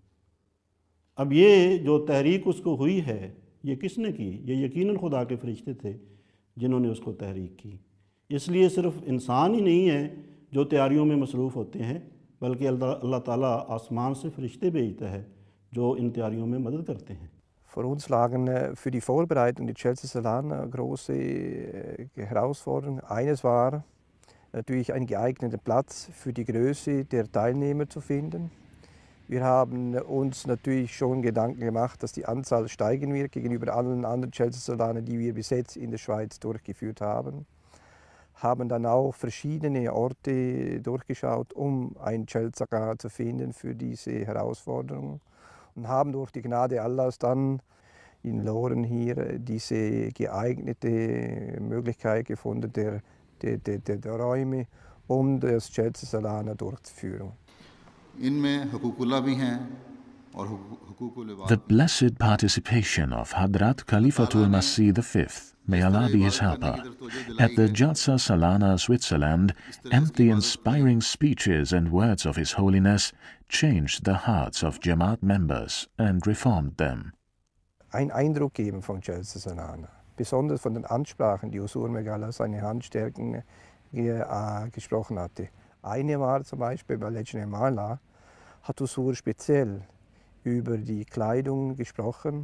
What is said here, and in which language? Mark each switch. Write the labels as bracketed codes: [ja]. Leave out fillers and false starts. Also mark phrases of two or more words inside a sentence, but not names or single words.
[ur] اب یہ جو تحریک اس کو ہوئی ہے یہ کس نے کی؟ یہ یقیناً خدا کے فرشتے تھے جنہوں نے اس کو تحریک کی. اس لیے صرف انسان ہی نہیں ہے جو تیاریوں میں مصروف ہوتے ہیں، بلکہ اللہ تعالیٰ آسمان سے فرشتے بھیجتا ہے جو ان تیاریوں میں مدد کرتے ہیں. [de] Für uns lagen für die Vorbereitung der Jalsa Salana große Herausforderungen. Eines war natürlich einen geeigneten Platz für die Größe der Teilnehmer zu finden. Wir haben uns natürlich schon Gedanken gemacht, dass die Anzahl steigen wird gegenüber allen anderen Jalsa Salana, die wir bis jetzt in der Schweiz durchgeführt haben. Haben dann auch verschiedene Orte durchgeschaut, um ein Jalsa zu finden für diese Herausforderung. Und haben durch die Gnade Allahs dann in Loren hier diese geeignete Möglichkeit gefunden der Räume, um das Jalsa Salana durchzuführen. [ur] ان میں حقوق اللہ بھی ہیں [en] The blessed participation of Hadrat Khalifatul Masih V, may Allah be his helper, at the Jalsa Salana, Switzerland, and the inspiring speeches and words of His Holiness changed the hearts of Jamaat members and reformed them. [de] Ein Eindruck geben von Jalsa Salana, besonders von den Ansprachen, die Huzur Megala seine Handstärken gesprochen hatte. Eine war zum Beispiel bei Lejna Mala, hat Huzur speziell über die Kleidung gesprochen.